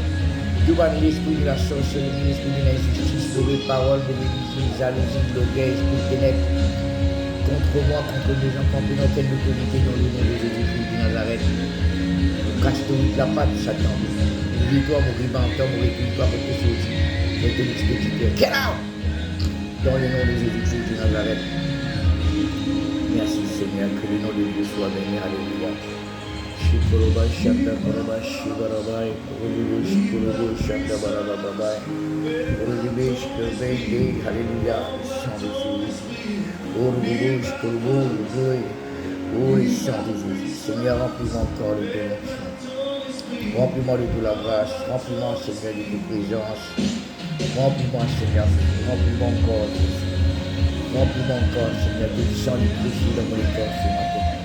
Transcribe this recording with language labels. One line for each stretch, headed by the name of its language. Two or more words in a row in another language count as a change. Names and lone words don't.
French: Tout dans l'esprit de la sorcellerie, l'esprit de l'injustice, de mes paroles, de l'hérésie, jalousie, de l'orgueil, esprit de ténèbres. Contre moi, contre mes enfants, pour notre autorité dans le nom de Jésus-Christ de Nazareth. Nous cachons la patte de Satan. Oublie-toi, mon ribanteur, mon récupère, pour tes choses. Pour tes expéditeurs.
English: Get out!
French: Dans le nom de Jésus-Christ de Nazareth. Merci Seigneur, que le nom de Dieu soit béni. Alléluia. Shikoroba, Shanda, Koroba, Shibarabai, Uribe, Shikorobo, Shanda, Barababai, Uribe, Shikorobe, Alléluia. Chant de Jésus. Uribe, Shikorobo, Uribe. Oui, chant de Jésus. Seigneur, remplis-moi encore de ton onction. Remplis-moi de toute la grâce. Remplis-moi, Seigneur, de toute présence. Remplis-moi, Seigneur, remplis-moi encore, remplis-moi encore, Seigneur, de sang du Christ dans mon corps ce matin.